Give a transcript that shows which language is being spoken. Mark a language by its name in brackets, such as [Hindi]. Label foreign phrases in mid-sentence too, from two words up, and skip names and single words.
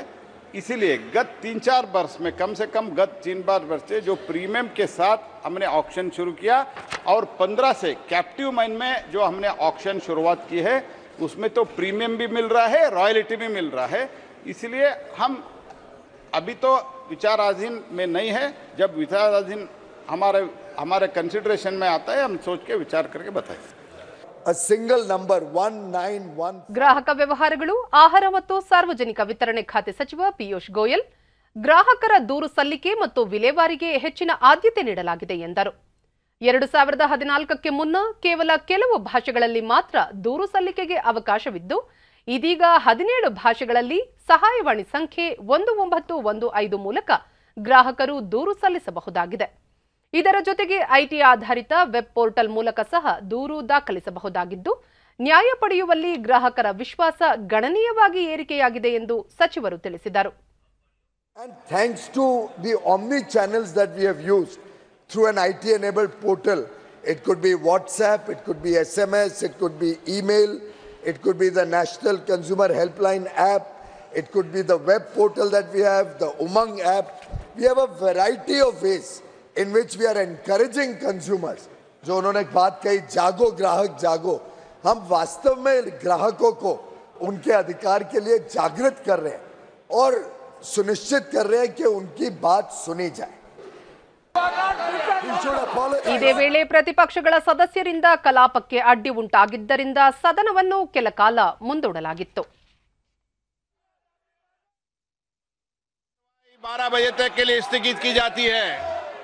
[Hindi] इसीलिए गत 3-4 वर्ष में कम से कम गत 3-4 वर्ष से जो प्रीमियम के साथ हमने ऑक्शन शुरू किया और 15 से [English] captive mine [Hindi] में जो हमने ऑक्शन शुरुआत की है उसमें तो प्रीमियम भी मिल रहा है, रॉयल्टी भी मिल रहा है। इसलिए हम अभी तो विचाराधीन में नहीं है। जब विचाराधीन हमारे कंसिडरेशन में आता है हम सोच के विचार करके बताएं। [English] A single number 191. [Kannada] ಗ್ರಾಹಕ ವ್ಯವಹಾರಗಳು, ಆಹಾರ ಮತ್ತು ಸಾರ್ವಜನಿಕ ವಿತರಣೆ ಖಾತೆ ಸಚಿವ ಪಿಯೂಷ್ ಗೋಯಲ್, ಗ್ರಾಹಕರ ದೂರು ಸಲ್ಲಿಕೆ ಮತ್ತು ವಿಲೇವಾರಿಗೆ ಹೆಚ್ಚಿನ ಆದ್ಯತೆ ನೀಡಲಾಗಿದೆ ಎಂದರು. 2014ಕ್ಕೆ ಮುನ್ನ ಕೇವಲ ಕೆಲವು ಭಾಷೆಗಳಲ್ಲಿ ಮಾತ್ರ ದೂರು ಸಲ್ಲಿಕೆಗೆ ಅವಕಾಶವಿದ್ದು, ಇದೀಗ 17 ಭಾಷೆಗಳಲ್ಲಿ ಸಹಾಯವಾಣಿ ಸಂಖ್ಯೆ 1915 ಮೂಲಕ ಗ್ರಾಹಕರು ದೂರು ಸಲ್ಲಿಸಬಹುದಾಗಿದೆ. ಇದರ ಜೊತೆಗೆ ಐಟಿ ಆಧಾರಿತ [English] web portal [Kannada] ಮೂಲಕ ಸಹ ದೂರು ದಾಖಲಿಸಬಹುದಾಗಿದ್ದು, ನ್ಯಾಯ ಪಡೆಯುವಲ್ಲಿ ಗ್ರಾಹಕರ ವಿಶ್ವಾಸ ಗಣನೀಯವಾಗಿ ಏರಿಕೆಯಾಗಿದೆ ಎಂದು ಸಚಿವರು ತಿಳಿಸಿದರು. [English] And thanks to the omni channels that we have used through an IT enabled portal, it could be WhatsApp, it could be SMS, it could be email, it could be the National Consumer Helpline app, it could be the web portal that we have, the Umang app. We have a variety of ways in which we are encouraging consumers [Hindi] जो उन्होंने एक बात कही, जागो ग्राहक जागो। हम वास्तव में ग्राहकों को उनके अधिकार के लिए जागृत कर रहे हैं और सुनिश्चित कर रहे हैं कि उनकी बात सुनी जाए। [Kannada] ಇದೇ ವೇಳೆ ಪ್ರತಿಪಕ್ಷಗಳ ಸದಸ್ಯರಿಂದ ಕಲಾಪಕ್ಕೆ ಅಡ್ಡಿ ಉಂಟಾಗಿದ್ದರಿಂದ ಸದನವನ್ನು ಕೆಲ ಕಾಲ ಮುಂದೂಡಲಾಗಿತ್ತು. [Hindi] 12 बजे तक के लिए स्थगित की जाती है।